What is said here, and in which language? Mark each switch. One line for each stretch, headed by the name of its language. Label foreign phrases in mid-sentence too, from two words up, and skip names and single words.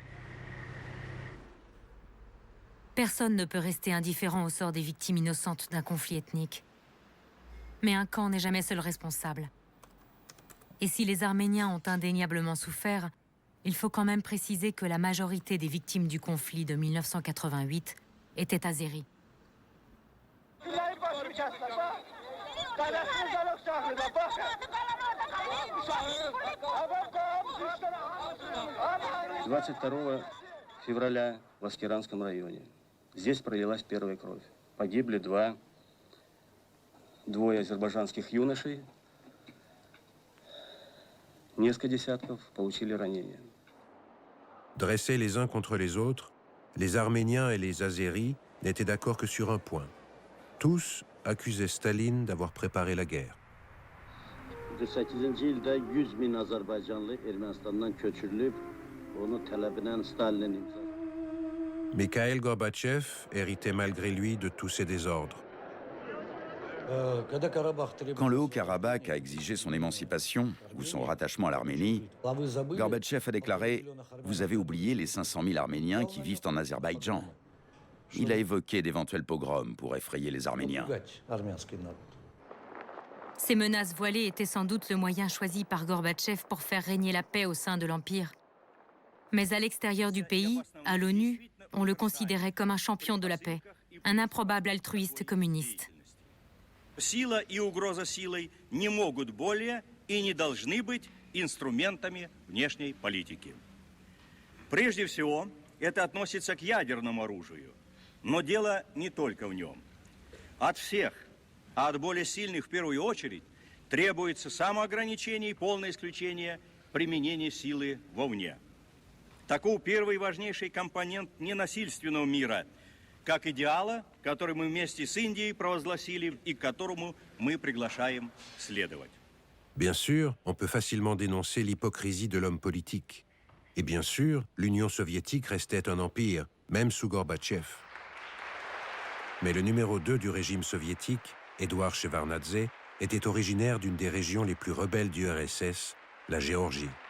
French: Personne ne peut rester indifférent au sort des victimes innocentes d'un conflit ethnique. Mais un camp n'est jamais seul responsable. Et si les Arméniens ont indéniablement souffert, il faut quand même préciser que la majorité des victimes du conflit de 1988 étaient azéries.
Russian: февраля в Аскеранском районе. Здесь пролилась первая кровь. Погибли двое азербайджанских юношей. Несколько десятков получили ранения.
French: Dressés les uns contre les autres, les Arméniens et les Azéris n'étaient d'accord que sur un point. Tous accusaient Staline d'avoir préparé la guerre.
Azerbaijani: 48-ci ildə 100 min Azərbaycanlı Ermənistandan köçürülüb, onu tələbinə Stalinin imzası.
French: Mikhail Gorbatchev héritait malgré lui de tous ces désordres. Quand le Haut-Karabakh a exigé son émancipation ou son rattachement à l'Arménie, Gorbatchev a déclaré « Vous avez oublié les 500 000 Arméniens qui vivent en Azerbaïdjan ». Il a évoqué d'éventuels pogroms pour effrayer les Arméniens. Ces menaces voilées étaient sans doute le moyen choisi par Gorbatchev pour faire régner la paix au sein de l'Empire. Mais à l'extérieur du pays, à l'ONU, on le considérait comme un champion de la paix, un improbable altruiste communiste.
Russian: Сила и угроза силой не могут более и не должны быть инструментами внешней политики. Прежде всего, это относится к ядерному оружию, но дело не только в нем. От всех, а от более сильных в первую очередь, требуется самоограничение и полное исключение применения силы вовне. Таков первый важнейший компонент ненасильственного мира, как идеала, который мы вместе с Индией провозгласили и к которому мы приглашаем следовать.
French: Bien sûr, on peut facilement dénoncer l'hypocrisie de l'homme politique. Et bien sûr, l'Union soviétique restait un empire, même sous Gorbatchev. Mais le numéro 2 du régime soviétique, Édouard Shevardnadze, était originaire d'une des régions les plus rebelles du RSS, la Géorgie.